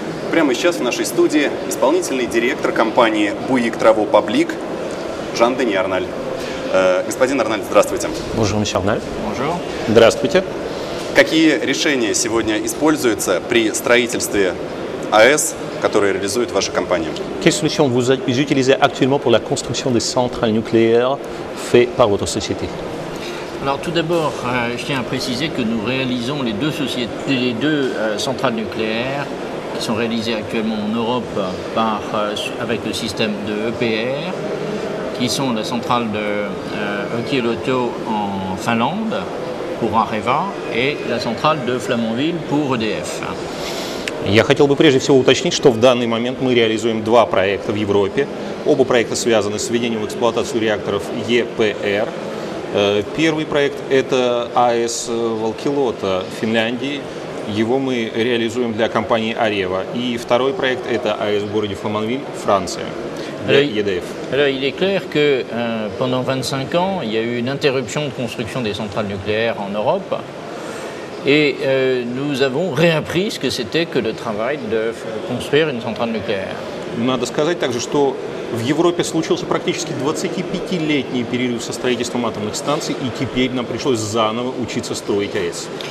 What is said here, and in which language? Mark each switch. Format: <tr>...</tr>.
<ru>прямо сейчас в нашей студии исполнительный директор компании Bouygues Travaux Publics Жан-Дени Арналь. Господин Арналь, здравствуйте.</ru> <fr>Bonjour, monsieur Arnal. Bonjour.</fr> <ru>Здравствуйте. Какие решения сегодня используются при строительстве АЭС, которые реализует ваша компания?</ru> <fr>Quelles solutions vous utilisez actuellement pour la construction des centrales nucléaires faites par votre société? Alors tout d'abord, je tiens à préciser que nous réalisons les deux centrales nucléaires qui sont réalisées actuellement en Europe avec le système de EPR, qui sont la centrale de Olkiluoto en Finlande pour Areva et la centrale de Flamanville pour EDF.</fr> <ru>Я хотел бы прежде всего уточнить, что в данный момент мы реализуем два проекта в Европе. Оба проекта связаны с введением в эксплуатацию реакторов ЕПР. Первый проект – это АЭС в Олкилуото, Финляндии. Его мы реализуем для компании Areva. И второй проект – это АЭС в городе Фламанвиль, Франция, для EDF.</ru> <fr>Alors il est clair que pendant 25 ans, il y a eu une interruption de construction des centrales nucléaires en Europe. Et nous avons réappris ce que c'était que le travail de construire une centrale nucléaire.</fr> <ru>Надо сказать также, что в Европе случился практически 25-летний перерыв со строительством атомных станций, и теперь нам пришлось заново учиться строить АЭС.</ru>